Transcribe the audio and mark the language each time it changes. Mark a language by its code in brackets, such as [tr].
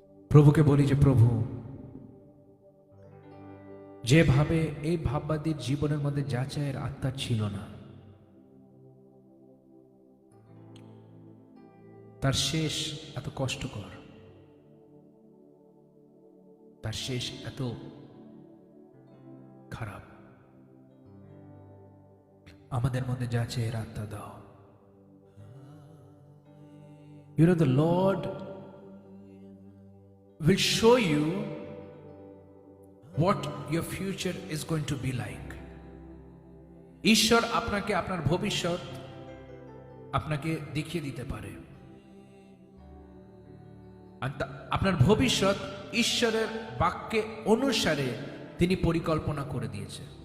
[bn] প্রভুকে বলি যে প্রভু, যেভাবে এই ভাববাদীর জীবনের মধ্যে যাচাইয়ের আত্মা ছিল না, তার শেষ এত কষ্টকর, তার শেষ এত খারাপ, আমাদের মধ্যে যাচাইয়ের আত্মা দাও। [en] You know, the Lord will show you what your future is going to be like. [bn] ঈশ্বর আপনাকে আপনার ভবিষ্যৎ আপনাকে দেখিয়ে দিতে পারে, আর আপনার ভবিষ্যৎ ঈশ্বরের বাক্যে অনুসারে তিনি পরিকল্পনা করে দিয়েছে।